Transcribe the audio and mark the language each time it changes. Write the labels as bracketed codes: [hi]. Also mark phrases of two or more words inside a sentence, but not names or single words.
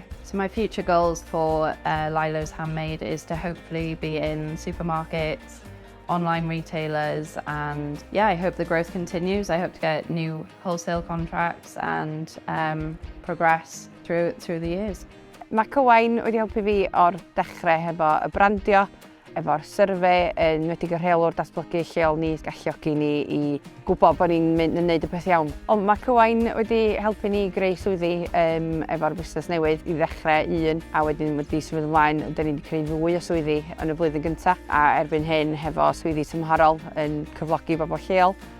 [en] So my future goals for Lilo's Handmade is to hopefully be in supermarkets, online retailers, and yeah, I hope the growth continues. I hope to get new wholesale contracts and progress through the years. [cy] Mae Cywain wedi helpu fi o'r dechrau hefo y brandio, efo'r survey, yn wedi rheolwr datblygu lleol ni, galluogi ni i gwybod bod ni'n mynd yn gwneud y peth iawn. Ond mae Cywain wedi helpu ni greu swyddi efo'r busnes newydd i ddechrau un, a wedyn wedi symud ymlaen, da ni wedi creu fwy o swyddi yn y flwyddyn gyntaf, a erbyn hyn hefo swyddi tymhorol yn cyflogi bobl lleol.